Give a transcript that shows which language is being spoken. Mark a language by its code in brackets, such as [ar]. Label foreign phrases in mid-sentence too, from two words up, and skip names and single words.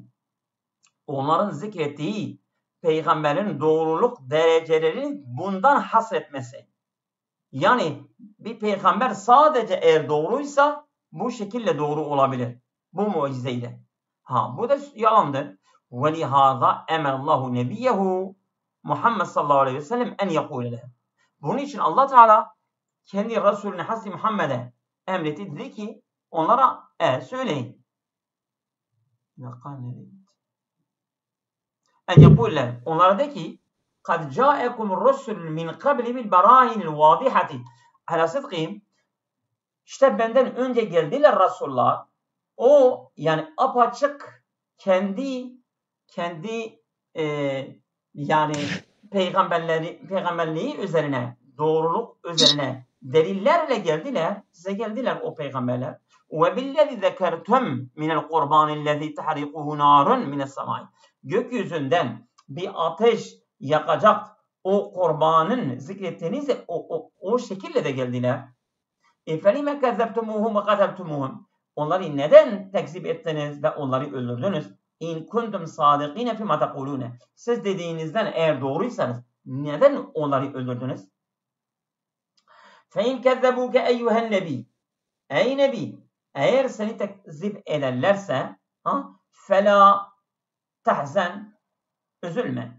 [tr] Onların zikrettiği peygamberin doğruluk derecelerini bundan hasretmesi. Yani bir peygamber sadece eğer doğruysa bu şekilde doğru olabilir. Bu mucizeyle. Bu da yalandır. [ar] وَلِهَذَا اَمَرَ اللّٰهُ نَبِيَّهُ محمد صلى الله عليه وسلم أن يقول لهم. [tr] Bunun için Allah Teala kendi Resulüne Hazreti Muhammed'e emretti. Dedi ki onlara söyleyin. [ar] أن يقول لهم. [tr] Onlara de ki [ar] قَدْ جَاءَكُمُ الرُّسُلُ مِنْ قَبْلِ بِالْبَرَاهِنِ الْوَاضِحَةِ عَلَى صِدْقِهِمْ. [tr] İşte benden önce geldiler Resullar. O yani apaçık kendi yani peygamberliği üzerine, doğruluk üzerine delillerle geldiler. Size geldiler o peygamberler. [ar] وَبِالَّذِي ذَكَرْتُمْ مِنَ الْقُرْبَانِ الَّذِي تَحْرِقُهُ نَارٌ مِنَ السَّمَاءِ. [tr] Gökyüzünden bir ateş yakacak o kurbanın zikrettiğinizde o şekilde de geldiler. [ar] فَلِمَ كَذَّبْتُمُوهُمْ وَقَتَلْتُمُوهُمْ. [tr] Onları neden tekzip ettiniz ve onları öldürdünüz? [ar] إن كنتم صادقين فيما تقولون. [tr] Siz dediğinizden eğer doğruysanız neden onları öldürdünüz? [ar] فإن كذبوك أيها النبي. [tr] Ey nebi, eğer seni tekzip ederlerse [ar] فلا تحزن, [tr] üzülme.